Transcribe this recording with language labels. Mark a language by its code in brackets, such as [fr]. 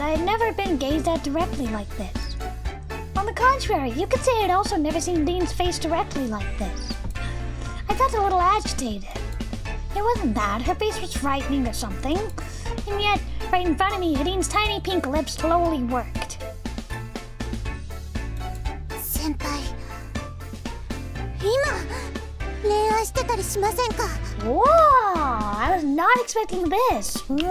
[en] I had never been gazed at directly like this. On the contrary, you could say I'd also never seen Dean's face directly like this. I felt a little agitated. It wasn't that. Her face was frightening or something. And yet, right in front of me, Dean's tiny pink lips slowly worked. [ja] 先輩、今恋愛してたりしませんか？ [en] Whoa! I was not expecting this.